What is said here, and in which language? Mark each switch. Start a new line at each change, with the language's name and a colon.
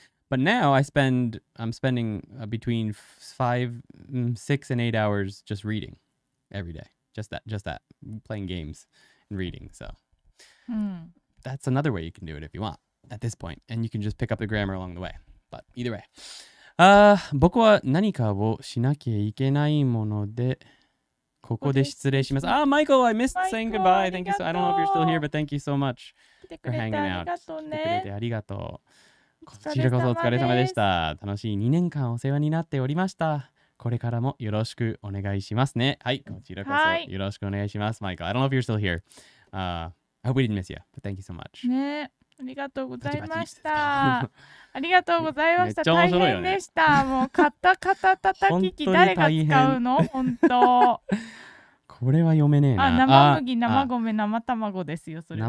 English: But now I'm spending between 6 and 8 hours just reading every day. Just that, playing games and reading. So that's another way you can do it if you want at this point. And you can just pick up the grammar along the way. But either way.
Japanese: 僕は何かをしなきゃいけないもので、ここで失礼します。
English: Michael, I missed saying goodbye. Thank you so. I don't know if you're still here, but thank you so much for hanging out.
Japanese: 来てくれてありがとう。こちらこそお疲れ様でした。楽しい2年間お世話になっておりました。これからもよろしくお願いしますね。はい、こちらこそよろしくお願いします。
English: Michael, I don't know if you're still here. I hope we didn't miss you, but thank you so much.
Japanese: ね、ありがとうございました。ありがとうございました。大変でした。もうカタ叩き機誰が使うの？本当。これは読めねえな。生麦、生米、生卵ですよ、それは。